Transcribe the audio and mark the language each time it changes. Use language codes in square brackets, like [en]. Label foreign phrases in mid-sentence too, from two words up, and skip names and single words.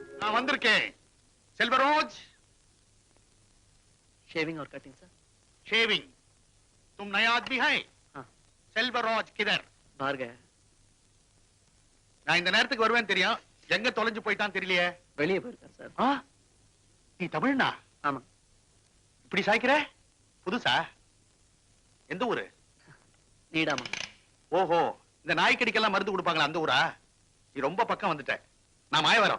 [ta] நான் வந்திருக்கேன் செல்வராஜ் [hi] शेविंग और कटिंग सर शेविंग तुम नया आदमी है हाँ। செல்வராஜ் கிதர் बाहर गया है [ta] நான் இந்த நேரத்துக்கு வருவேன் தெரியும் எங்க தொலைஞ்சு போயிட்டான் தெரியலையே வெளியே போயிருக்கார் சார் ஆ? நீ தமிழ்னா ஆமா இப்படி சாய்க்கிற புதுசா எந்த ஊரு நீடாமா ஓஹோ இந்த நாய்க்கடிக்கெல்லாம் மருந்து கொடுப்பாங்களா அந்த ஊரா நீ ரொம்ப பக்கம் வந்துட்ட நான் மாயவரம்